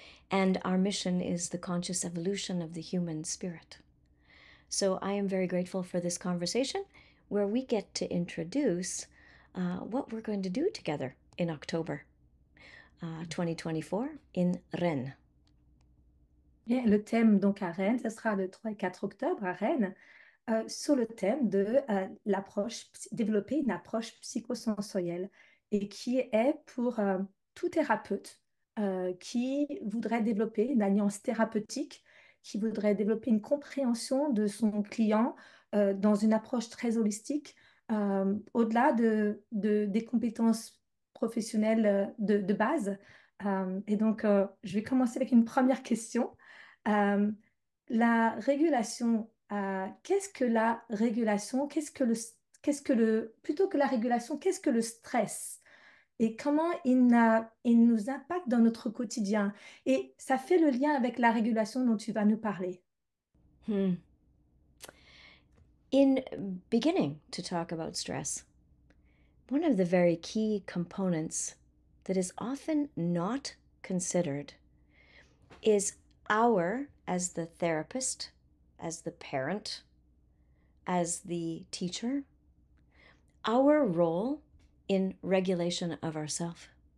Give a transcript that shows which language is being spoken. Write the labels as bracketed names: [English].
[English] And our mission is the conscious evolution of the human spirit. So I am very grateful for this conversation where we get to introduce what we're going to do together in October 2024 in Rennes. [French] Bien, le thème donc à Rennes, ce sera le 3 et 4 octobre à Rennes, sur le thème de développer une approche psychosensorielle et qui est pour tout thérapeute qui voudrait développer une alliance thérapeutique, qui voudrait développer une compréhension de son client dans une approche très holistique, au-delà des compétences professionnelles de base. Je vais commencer avec une première question. Euh, la régulation, qu'est-ce que la régulation? Plutôt que la régulation, qu'est-ce que le stress? Et comment il nous impacte dans notre quotidien? Et ça fait le lien avec la régulation dont tu vas nous parler. Hmm. [English] In beginning to talk about stress, one of the very key components that is often not considered is as the therapist, as the parent, as the teacher, our role in regulation of ourself.